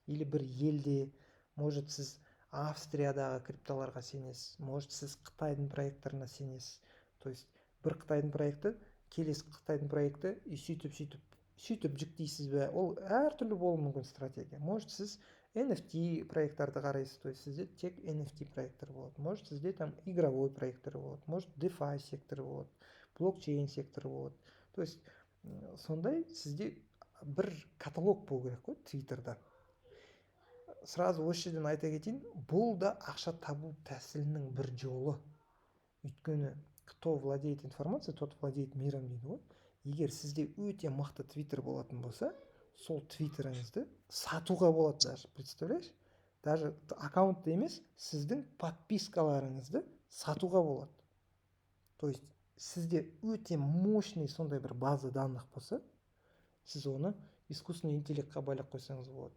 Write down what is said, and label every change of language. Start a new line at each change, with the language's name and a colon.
Kazakh: Или бір елде, может, сіз Австриядағы криптоларға сенесіз, может, сіз Қытайдың проекттарына сенесіз. То есть, бір Қытайдың проекті, келесі Қытайдың проекті, сөйтіп жүктейсіз бе? Ол әртүрлі болуы мүмкін стратегия. Может, сіз NFT проекттарды қарайсыз, то есть сізде тек NFT проекттер болады. Может, сізде
Russian: там игровой
Kazakh: проекттер болады, может, DeFi секторы болады, блокчейн секторы болады. То есть, сондай сізде бір каталог болу керек қой Твиттерда. Сразу осы жерден айта кетейін, бұл да ақша табу тәсілінің бір жолы. Өйткені,
Russian: кто владеет информацией, тот владеет миром
Kazakh: дейді ғой. Егер сізде өте мықты твиттер болатын болса, сол твиттеріңізді сатуға болады даже,
Russian: представляешь?
Kazakh: Даже аккаунтты емес, сіздің подпискаларыңызды сатуға болады. То есть, сізде өте
Russian: мощный
Kazakh: сондай бір
Russian: база данных
Kazakh: болса, сіз оны искусственный интеллектқа байлап қойсаңыз болады.